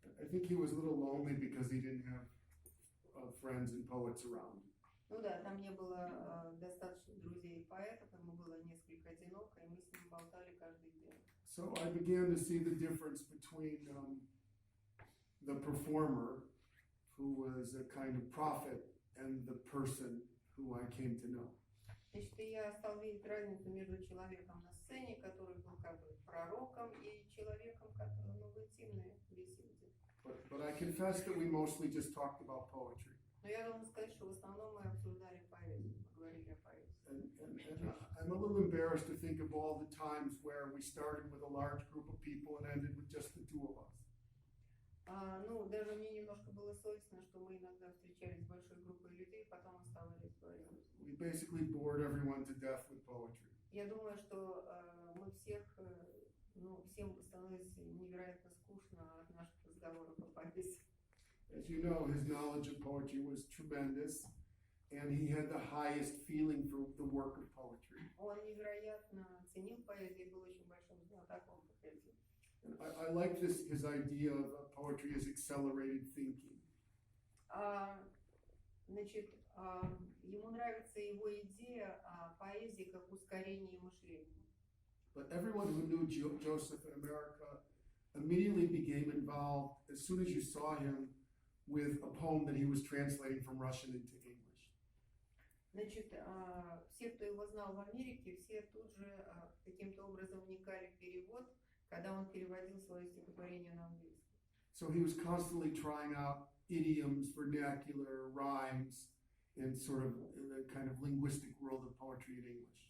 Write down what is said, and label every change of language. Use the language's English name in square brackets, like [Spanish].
[English] I think he was a little lonely because he didn't have friends and poets around. [Russian] Ну да, там не было достаточно друзей и поэтов, ему было несколько одиноко, и мы с ним болтали каждый день. [English] So I began to see the difference between the performer, who was a kind of prophet, and the person who I came to know. [Russian] Значит, я стал видеть разницу между человеком на сцене, который был как бы пророком, и человеком, который в интимной беседе. [English] But I confess that we mostly just talked about poetry. [Russian] Но я должна сказать, что в основном мы обсуждали поэзию, мы говорили о поэзии. [English] And I'm a little embarrassed to think of all the times where we started with a large group of people and ended with just the two of us. [Russian] Ну, даже мне немножко было совестно, что мы иногда встречались с большой группой людей, потом оставались вдвоем. [English] We basically bored everyone to death with poetry. [Russian] Я думаю, что мы всем становится невероятно скучно от наших разговоров о поэзии. [English] As you know, his knowledge of poetry was tremendous, and he had the highest feeling for the work of poetry. [Russian] Он невероятно ценил поэзию и был очень большим знатоком поэзии. [English] And I like his idea of poetry as accelerated thinking. [Russian] Значит, ему нравится его идея поэзии как ускорение мышления. [English] But everyone who knew Joseph in America immediately became involved as soon as you saw him with a poem that he was translating from Russian into English. [Russian] Значит, все, кто его знал в Америке, все тут же каким-то образом вникали в перевод, когда он переводил свое стихотворение на английский. [English] So he was constantly trying out idioms, vernacular, rhymes, in sort of the kind of linguistic world of poetry in English.